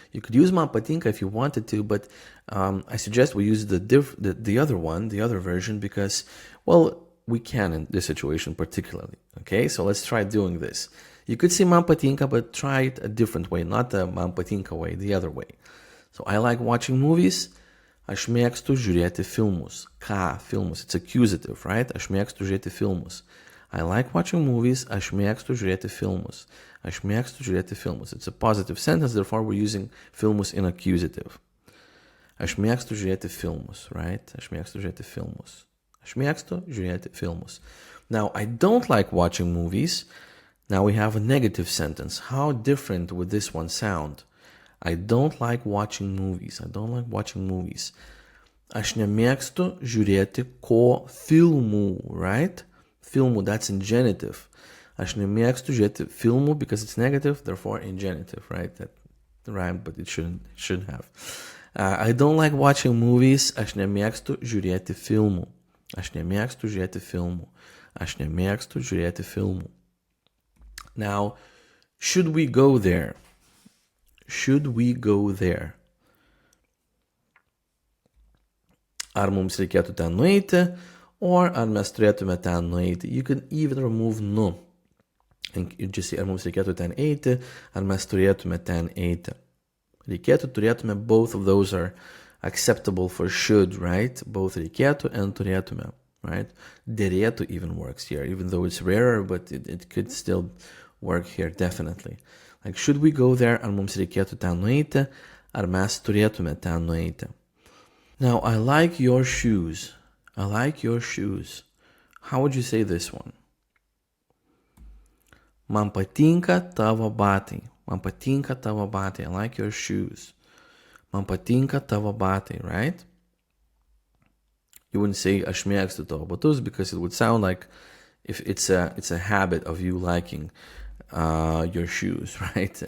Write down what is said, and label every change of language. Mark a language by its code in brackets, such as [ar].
[en] You could use man patinka if you wanted to, but I suggest we use the other one, the other version, because, well, we can in this situation particularly. Okay, so let's try doing this. You could say man patinka, but try it a different way, not the man patinka way, the other way. So I like watching movies. [lt] Aš mėgstu žiūrėti filmus. Ką filmus? [en] It's accusative, right? [lt] Aš mėgstu žiūrėti filmus. [en] I like watching movies. [lt] Aš mėgstu žiūrėti filmus. Aš mėgstu žiūrėti filmus. [en] It's a positive sentence, therefore we're using filmus in accusative. [lt] Aš mėgstu žiūrėti filmus, right? Aš mėgstu žiūrėti filmus. Aš mėgstu žiūrėti filmus. [en] Now, I don't like watching movies. Now we have a negative sentence. How different would this one sound? I don't like watching movies. I don't like watching movies. [lt] Aš nemėgstu žiūrėti ko filmų, right? [en] Filmų, that's in genitive. [lt] Aš nemėgstu žiūrėti filmų [en] because it's negative, therefore in genitive, right? That rhymed, but it shouldn't have. I don't like watching movies. [lt] Aš nemėgstu žiūrėti filmų. Aš nemėgstu žiūrėti filmų. Aš nemėgstu žiūrėti filmų. [en] Now, should we go there? Should we go there? [lt] Ar mums reikėtų ten nueiti, or ar mes turėtume ten nueiti? [en] You can even remove nu. And you just say, [lt] ar mums reikėtų ten eiti, ar mes turėtume ten eiti. [en] Reikėtų, turėtume, both of those are acceptable for should, right? Both reikėtų and turėtume, right? Derėtų even works here, even though it's rarer, but it could still work here, definitely. Like, should we go there? [lt] Ar mums reikėtų ten nueiti? Ar mes turėtume ten nueiti? [en] Now, I like your shoes. I like your shoes. How would you say this one? [lt] Man patinka tavo batai. Man patinka tavo batai. [en] I like your shoes. [lt] Man patinka tavo batai, [en] right? You wouldn't say [lt] aš mėgstu tavo batus [en] because it would sound like if it's a habit of you liking your shoes, right?